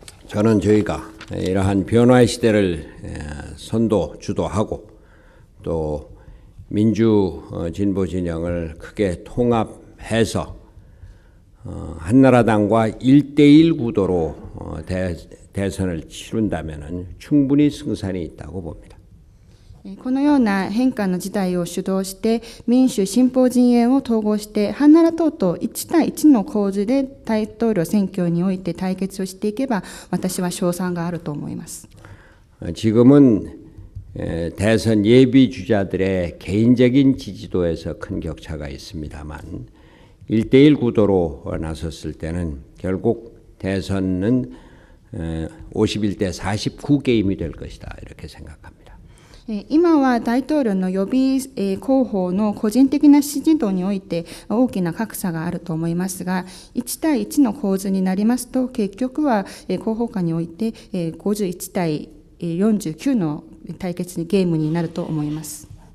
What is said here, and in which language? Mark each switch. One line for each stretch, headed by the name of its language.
Korean: 저는 저희가 이러한 변화의 시대를 주도하고 또 민주 진보 진영을 크게 통합해서 한나라당과 1대1 구도로 대선을 치른다면 충분히 승산이 있다고 봅니다.
Japanese: このような変化の時代を主導して民主進歩陣営を統合してハンナラ党と1対1の構図で大統領選挙において対決をしていけば私は勝算があると思います。
Korean: 지금은 대선 예비 주자들의 개인적인 지지도에서 큰 격차가 있습니다만 1대1 구도로 나섰을 때는 결국 대선은 51대 49 게임이 될 것이다 이렇게 생각합니다.
Japanese: 今は大統領の予備候補の個人的な支持度において大きな格差があると思いますが1対1の構図になりますと結局は候補間において51対49の対決ゲームになると思います。